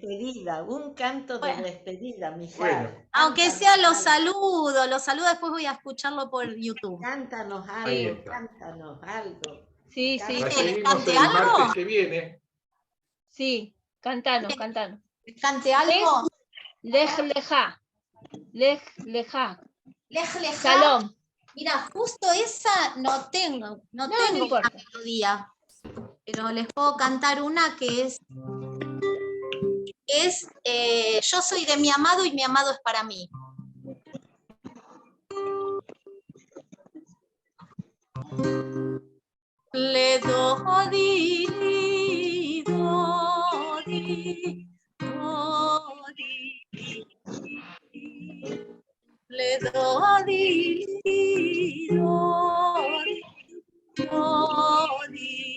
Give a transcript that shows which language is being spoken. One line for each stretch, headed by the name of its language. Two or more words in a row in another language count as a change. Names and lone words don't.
Spanish: despedida, un canto de Bueno. despedida, Mijal. Bueno. Aunque sea los saludo, después voy a escucharlo por YouTube. Cántanos Ahí algo, está. cántanos algo. Sí. La ¿Que les seguimos cante el algo? martes que viene. Sí, cantanos. ¿Les cante algo?
Hebrew: לך לך. לך לך.
Spanish: Shalom. Mira, justo esa no tengo No una importa. melodía, pero les puedo cantar una que es Yo soy de mi amado y mi amado es para mí. Le do di do di do di le do di do di